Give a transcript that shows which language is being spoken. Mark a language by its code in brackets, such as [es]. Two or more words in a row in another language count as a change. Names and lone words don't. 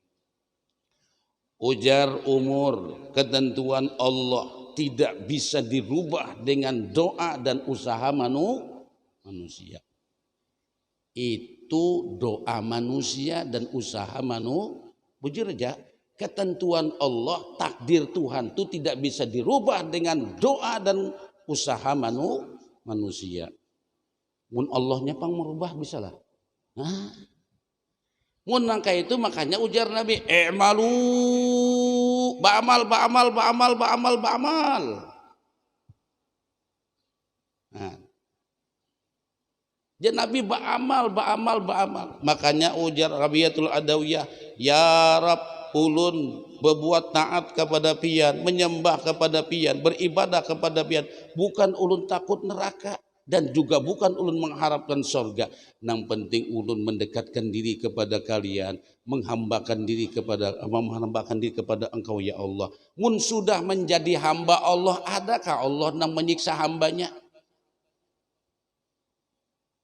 [id] Ujar umur, ketentuan Allah tidak bisa dirubah dengan doa dan usaha manusia. Itu doa manusia dan usaha manusia. Ketentuan Allah, takdir Tuhan itu tidak bisa dirubah dengan doa dan usaha manusia. [bjn] Mun Allahnya pang merubah bisa lah. Nah, mun nangka itu makanya ujar Nabi, i'malu ba'amal. [id] Nah, jadi Nabi ba'amal. [bjn] Makanya ujar Rabiatul Adawiyah, [ar] ya Rab, [bjn] ulun berbuat taat kepada pian, menyembah kepada pian, beribadah kepada pian, bukan ulun takut neraka dan juga bukan ulun mengharapkan surga. [id] Yang penting ulun mendekatkan diri kepada kalian, menghambakan diri kepada Engkau [ar] ya Allah. [id] Mun sudah menjadi hamba Allah, adakah Allah yang menyiksa hambanya?